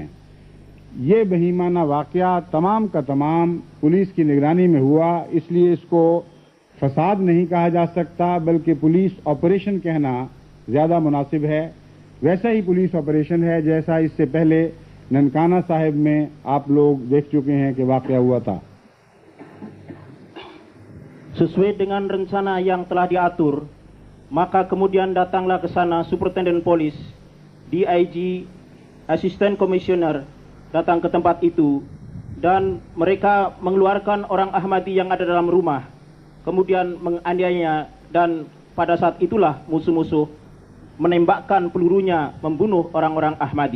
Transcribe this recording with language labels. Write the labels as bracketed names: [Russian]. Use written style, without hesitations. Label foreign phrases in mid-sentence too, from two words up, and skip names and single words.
[Urdu] یہ بہیمانہ واقعہ تمام کا تمام پولیس کی نگرانی میں ہوا، اس لیے اس کو فساد نہیں کہا جا سکتا بلکہ [English] police operation [Urdu] کہنا زیادہ مناسب ہے. ویسا ہی [English] police operation [Urdu] ہے جیسا اس سے پہلے ننکانہ صاحب میں آپ لوگ دیکھ چکے ہیں کہ واقعہ ہوا تھا. [Indonesian] Sesuai dengan rencana yang telah diatur, maka kemudian datanglah ke sana Superintendent Polis, DIG, Asisten Komisioner datang ke tempat itu dan mereka mengeluarkan orang Ahmadi yang ada dalam rumah, kemudian menganiayanya dan pada saat itulah musuh-musuh menembakkan pelurunya membunuh orang-orang Ahmadi.